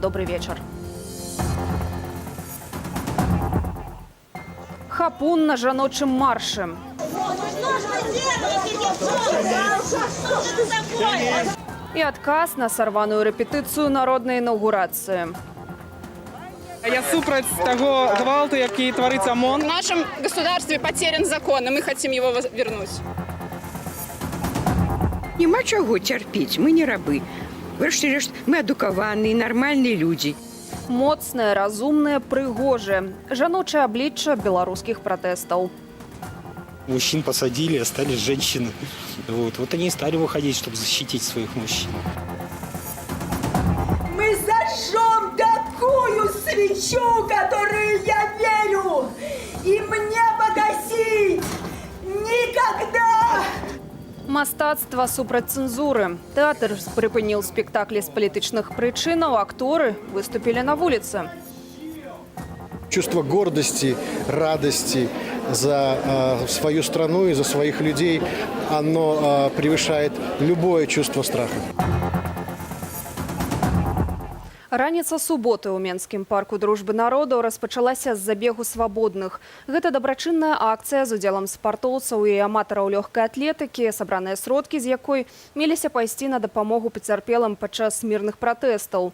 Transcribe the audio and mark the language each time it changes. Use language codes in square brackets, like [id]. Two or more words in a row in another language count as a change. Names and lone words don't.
[be] Добрый вечар. Хапун на жаночым маршы. І адказ на сарваную рэпетыцыю народнай інаўгурацыі. Я супраць того гвалту, [ru] який творится ОМОН. В нашем государстве потерян закон, и мы хотим его вернуть. [be] Нема чаго цярпець, мы не рабы. Врэшце-рэшт, мы адукаваныя, нармальныя людзі. Моцнае, разумнае, прыгожае. Жаночае аблічча беларускіх пратэстаў. [ru] Мужчин посадили, остались женщины. Вот они и стали выходить, чтобы защитить своих мужчин. Мы зажжем такую свечу, которую я верю, и мне погасить никогда! [be] Мастацтва супраць цэнзуры. Тэатр прыпыніў спектаклі з палітычных прычынаў, акторы выступілі на вуліцы. [ru] Чувство гордости, радости за свою страну и за своих людей, оно превышает любое чувство страха. [be] Раніца суботы ў Менскім парку дружбы народаў распачалася з забегу свабодных. Гэта дабрачынная акцыя з удзелам спартоўцаў і аматараў лёгкай атлетыкі, сабраныя сродкі з якой меліся пайсці на дапамогу пацярпелым падчас мірных пратэстаў.